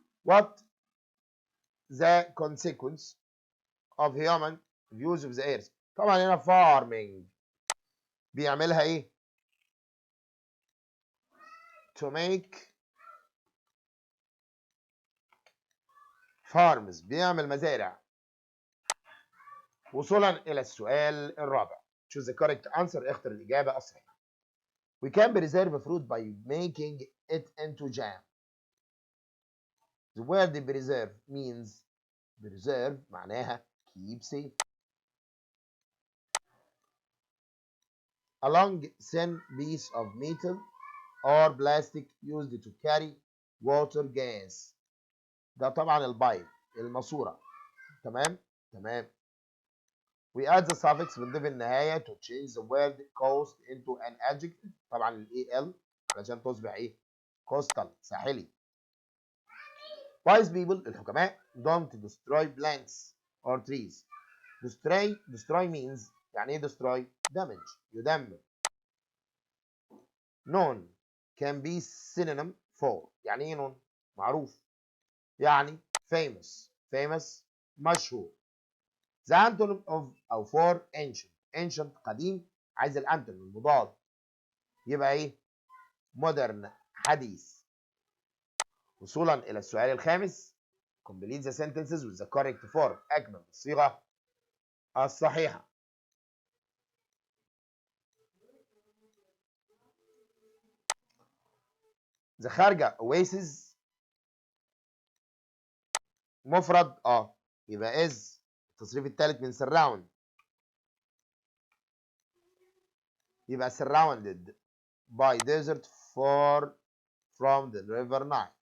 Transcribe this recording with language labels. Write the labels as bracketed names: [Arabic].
[English] What the consequence of human views of the earth؟ [Arabic] طبعا هنا [English] farming [Arabic] بيعملها ايه؟ [English] to make farms [Arabic] بيعمل مزارع. وصولا إلى السؤال الرابع. [English] choose the correct answer. [Arabic] اختر الإجابة الصحيحة. [English] We can preserve fruit by making it into jam. The word preserve means preserve [Arabic] معناها [English] keep safe. A long thin piece of metal or plastic used to carry water gas. [Arabic] ده طبعا البايب الماسورة. تمام؟ تمام. [English] We add the suffix [Arabic] بنضيف النهاية [English] to change the word coast into an adjective. [Arabic] طبعا ال al علشان تصبح ايه؟ coastal ساحلي. [English] Wise people الحكماء don't destroy plants or trees. Destroy means [Arabic] يعني ايه [English] destroy؟ damage يدمر. known can be synonym for. [Arabic] يعني ايه known؟ معروف. يعني famous مشهور. [English] The antonym of أو for ancient قديم. [Arabic] عايز الانتونيم المضاد يبقى ايه؟ modern حديث. وصولا إلى السؤال الخامس. [English] complete the sentences with the correct form. [Arabic] أكمل الصيغة الصحيحة. [English] the خارجة oasis [Arabic] مفرد يبقى [English] is [Arabic] التصريف الثالث من [English] surround يبقى surrounded by desert far from the river Nile.